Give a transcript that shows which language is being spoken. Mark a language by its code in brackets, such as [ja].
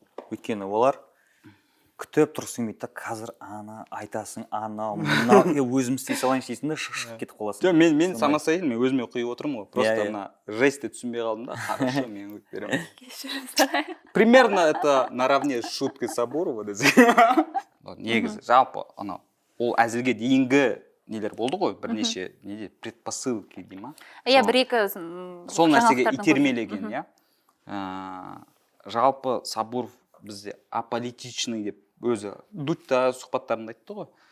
[kk] Өйткені олар күтіп тұрсың дейді, қазір ана айтасың, анау, мынау, өзім істей салайын істейсің да шығып кетіп қаласың. Жоқ, мен самостоятельный, мен өзіме құйып отырмын ғой. Просто мына жестті түсінбей қалдым да, хорошо, мен құйып беремін. Кешірім. [ru] Примерно это наравне с шуткой Сабурова [kk] десе. Негізі, жалпы, ол әзілге дейінгі нелер болды ғой, бірнеше предпосылки дей ма? Иә, бір-екі сол нәрсеге итермелеген, иә. Жалпы Сабуров бізде аполитичный деп өзі Дудьта сұхбаттарында айтты ғой.